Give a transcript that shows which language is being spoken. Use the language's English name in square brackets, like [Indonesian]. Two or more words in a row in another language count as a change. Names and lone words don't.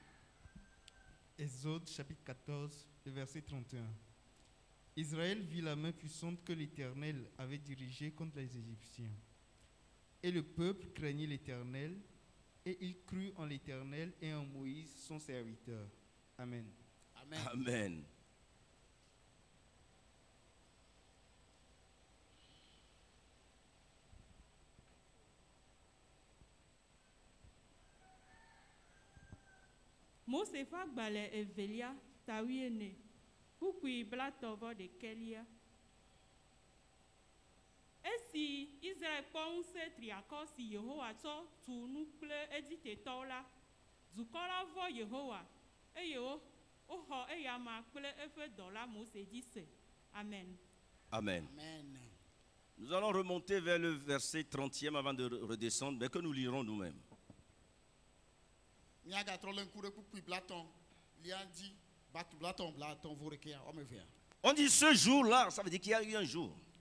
[French] Exode chapitre 14, le verset 31. Israël vit la main puissante que l'Éternel avait dirigée contre les Égyptiens. Et le peuple craignit l'Éternel, et il crut en l'Éternel et en Moïse, son serviteur. Amen. Amen. Amen. [Ewe] Mose fa gbalẽ evelia tawiene kukui blatɔvɔ ɖekelia. Esi Israel kpɔ ŋusẽ triakɔ si Yehowa tsɔ tu nu kple Egiptetɔwo la, dukɔ la vɔ Yehowa eye woxɔ eyama kple eƒe dɔla Mose dzi se. Amen. Amen. Amen. [French] Nous allons remonter vers le verset 30e avant de redescendre, mais que nous lirons nous-mêmes. On dit ce jour-là, ça veut dire qu'il y a eu un jour.